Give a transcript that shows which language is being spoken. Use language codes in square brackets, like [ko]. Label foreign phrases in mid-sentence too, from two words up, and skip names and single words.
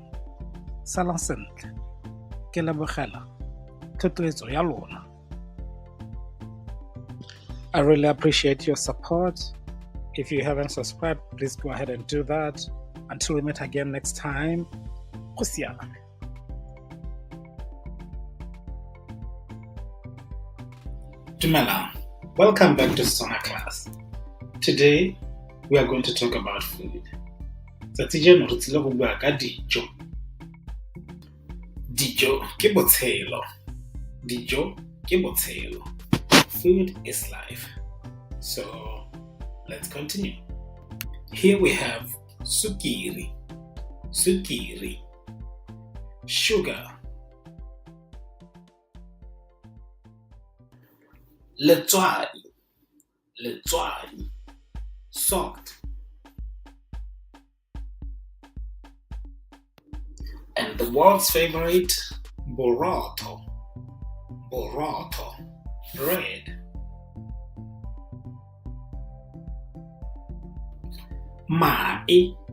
[tn] Salang sentle. Ke lebogela thotloetso ya lona. [en] I really appreciate your support. If you haven't subscribed, please go ahead and do that. Until we meet again next time. [tn] Go siame. Dumelang. [en] Welcome back to Setswana class. Today, we are going to talk about food. [tn] Tsatsi jeno re tsile go bua ka dijo. Dijo ke botshelo. Dijo ke botshelo. [en] Food is life. So, let's continue. Here we have sukiri. [tn] Sukiri. Sugar. Letswai. Letswai. [en] Salt. And the world's favorite, [tn] borotho. Borotho. [en] Bread. [tn] Mae.